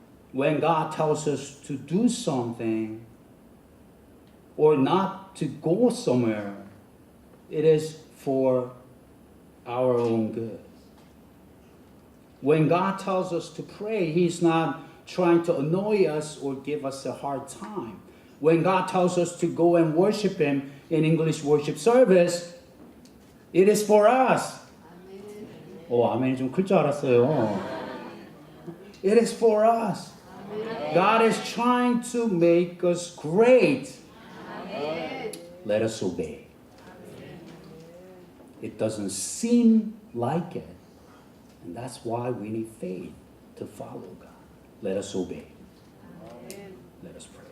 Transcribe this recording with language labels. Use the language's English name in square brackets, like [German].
[English] When God tells us to do something or not to go somewhere, it is for our own good. When God tells us to pray, He's not trying to annoy us or give us a hard time. When God tells us to go and worship Him in English worship service, it is for us. [Korean] 아멘이 좀 클 줄 알았어요. [English] It is for us. God is trying to make us great. Let us obey. It doesn't seem like it. And that's why we need faith to follow God. Let us obey. Let us pray.